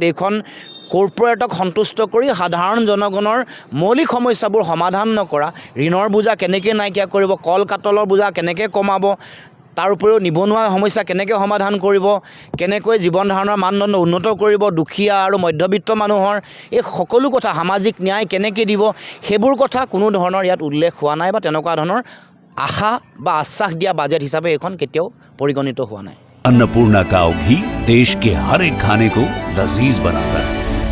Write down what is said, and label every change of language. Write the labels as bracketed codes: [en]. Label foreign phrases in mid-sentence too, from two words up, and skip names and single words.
[as] এইখন কৰ্পৰেটক সন্তুষ্ট কৰি সাধাৰণ জনগণৰ মৌলিক সমস্যাবোৰ সমাধান নকৰা, ঋণৰ বোজা কেনেকৈ নাইকিয়া কৰিব, কল কাটলৰ বোজা কেনেকৈ কমাব, তাৰ উপৰিও নিবনুৱা সমস্যা কেনেকৈ সমাধান কৰিব, কেনেকৈ জীৱন ধাৰণৰ মানদণ্ড উন্নত কৰিব, দুখীয়া আৰু মধ্যবিত্ত মানুহৰ এই সকলো কথা, সামাজিক ন্যায় কেনেকৈ দিব, সেইবোৰ কথা কোনো ধৰণৰ ইয়াত উল্লেখ হোৱা নাই বা তেনেকুৱা ধৰণৰ আশা বা আশ্বাস দিয়া বাজেট হিচাপে এইখন কেতিয়াও পৰিগণিত হোৱা নাই। [hi] अन्नपूर्णा काव घी देश के हर एक खाने को लजीज बनाता है।